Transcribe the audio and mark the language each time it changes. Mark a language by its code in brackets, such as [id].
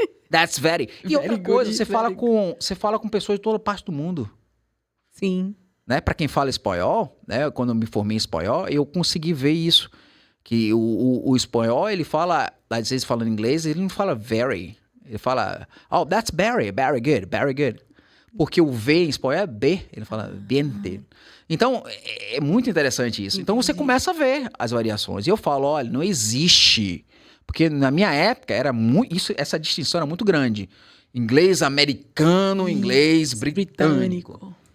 [en] That's very. [pt] E outra coisa, você fala com pessoas de toda parte do mundo. Sim. Né? Para quem fala espanhol, né? Quando eu me formei em espanhol, eu consegui ver isso. Que o espanhol, ele fala, às vezes falando inglês, ele não fala very. Ele fala, [en] oh, that's very good. [pt] Porque o V em espanhol é B, ele fala biente. Então, é muito interessante isso. Então, você começa a ver as variações. E eu falo, olha, não existe. Porque na minha época, essa distinção era muito grande. Inglês americano, inglês britânico.